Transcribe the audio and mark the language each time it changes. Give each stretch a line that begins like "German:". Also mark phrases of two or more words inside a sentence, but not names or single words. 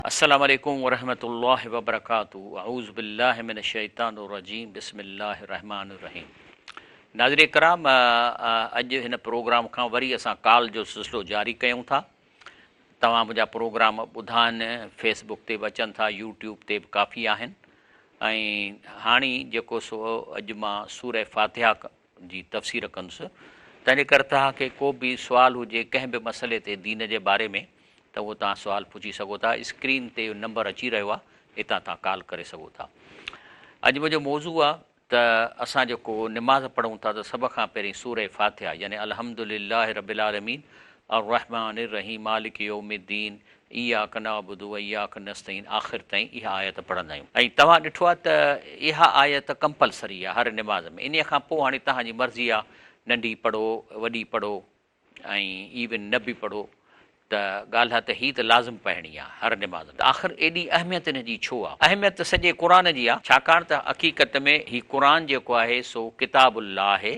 Arabic: السلام عليكم ورحمة الله وبركاته أعوذ بالله من الشيطان الرجيم بسم الله الرحمن الرحيم.
Sindhi: नाज़रीन कराम, अॼु हिन प्रोग्राम खां वरी असां कॉल जो सिलसिलो जारी कयूं था। तव्हां मुंहिंजा प्रोग्राम ॿुधाइनि, फेसबुक ते बि अचनि था, यूट्यूब ते बि काफ़ी आहिनि। ऐं हाणे जेको सो अॼु मां सूरह फातिहा जी तफ़सीर कंदुसि। तंहिंजे करे तव्हांखे को बि सुवालु हुजे कंहिं बि मसइले ते दीन जे बारे में त उहो तव्हां सुवालु पुछी सघो था। स्क्रीन ते नंबर अची रहियो आहे, हितां तव्हां कॉल करे सघो था। अॼु मुंहिंजो मौज़ू आहे त असां जेको निमाज़ पढ़ूं था त सभ खां पहिरीं सूरह फातिहा यानी
Arabic: الحمد لله رب العالمين الرحمن الرحيم مالك يوم الدين إياك نعبد وإياك نستعين
Sindhi: आख़िर ताईं इहा आयत पढ़ंदा आहियूं। ऐं तव्हां ॾिठो आहे त इहा आयत कंपलसरी आहे हर निमाज़ में। इन खां पोइ हाणे तव्हांजी मर्ज़ी आहे, नंढी पढ़ो, वॾी पढ़ो, ऐं इवन न बि पढ़ो। त ॻाल्हि आहे त हीअ त लाज़िम पढ़णी आहे हर निमाज़ में। आख़िर एॾी अहमियत हिन जी छो आहे? अहमियत त सॼे क़ुर जी आहे, छाकाणि त हक़ीक़त में हीउ क़ुर जेको आहे सो किताबुल्लाह आहे।